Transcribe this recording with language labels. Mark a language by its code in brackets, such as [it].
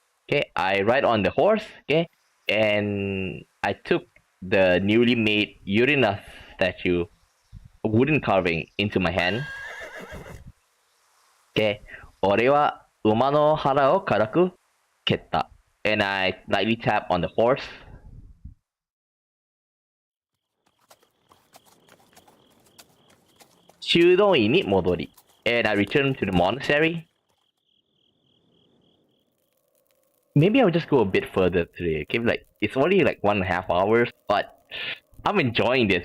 [en] Okay, I ride on the horse, okay, and I took the newly made Uranus statue, a wooden carving, into my hand. [ja] Okay, 俺は馬の腹を軽く蹴った。 [en] And I lightly tap on the horse. [ja] 修道院に戻り。 [en] And I returned to the monastery. Maybe I'll just go a bit further today. Okay, like it's only like 1.5 hours, but I'm enjoying this.